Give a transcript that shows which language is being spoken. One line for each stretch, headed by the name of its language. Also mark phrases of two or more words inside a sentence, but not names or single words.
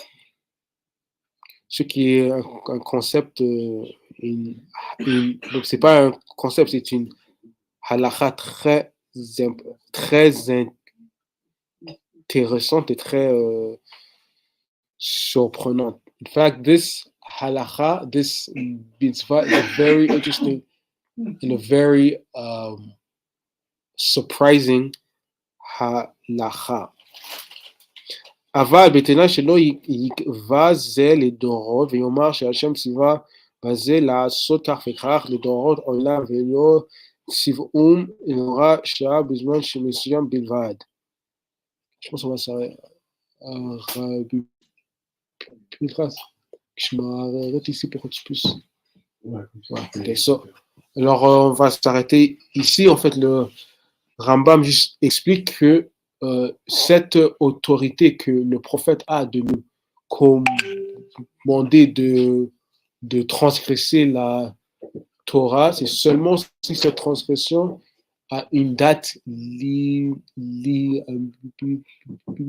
French: Ce qui est un concept, donc c'est pas un concept, c'est une halakha très intéressante et très surprenante.
English: In fact, this halakha, this mitzvah is very interesting and a very surprising halakha.
Hebrew: אבל בתנאי שלא יקבע זה לדורות ויאמר שהשם ציווה בזה לעשות כך וכך לדורות עולם ולא ציוום נורא שעה בזמן שמסוים בלבד.
French: Je pense qu'on va s'arrêter. Je m'arrête ici pour que tu puisses.
English: Okay, so,
French: alors on va s'arrêter ici. En fait, le Rambam juste explique que cette autorité que le prophète a de nous commander de transgresser la Torah, c'est seulement si cette transgression a une date fixe.